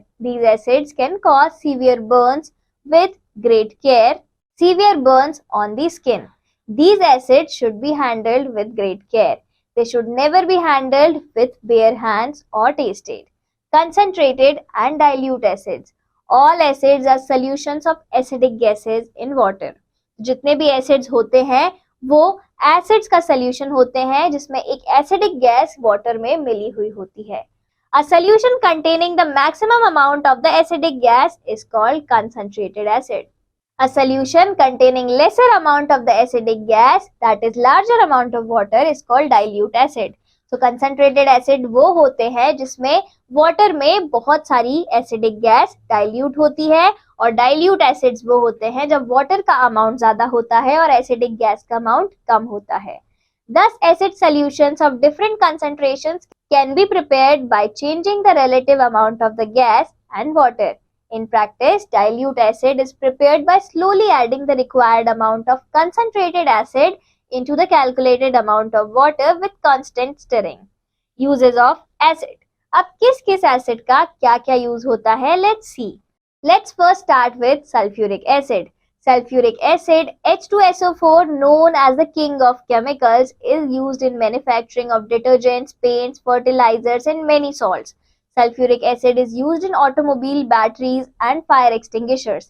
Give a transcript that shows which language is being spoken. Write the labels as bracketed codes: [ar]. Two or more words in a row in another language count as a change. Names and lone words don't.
[en] These acids can cause severe burns with great care, severe burns on the skin. These acids should be handled with great care. They should never be handled with bare hands or tasted. Concentrated and dilute acids. All acids are solutions of acidic gases in water. [hi] जितने भी acids होते हैं वो acids का solution होते हैं जिसमें एक [en] acidic gas water [hi] में मिली हुई होती है. [en] A solution containing the maximum amount of the acidic gas is called concentrated acid. A solution containing lesser amount of the acidic gas, that is larger amount of water, is called dilute acid. So concentrated acid [hi] वो होते हैं जिसमें water में बहुत सारी [en] acidic gas dilute [hi] होती है और [en] dilute acids [hi] वो होते हैं जब water का amount ज़्यादा होता है और [en] acidic gas [hi] का amount कम होता है. [en] Thus, acid solutions of different concentrations can be prepared by changing the relative amount of the gas and water. In practice, dilute acid is prepared by slowly adding the required amount of concentrated acid into the calculated amount of water with constant stirring. Uses of acid. [hi] अब किस acid का क्या use होता है? [en] Let's see. Let's first start with sulfuric acid. Sulfuric acid, H2SO4, known as the king of chemicals, is used in manufacturing of detergents, paints, fertilizers, and many salts. Sulfuric acid is used in automobile batteries and fire extinguishers.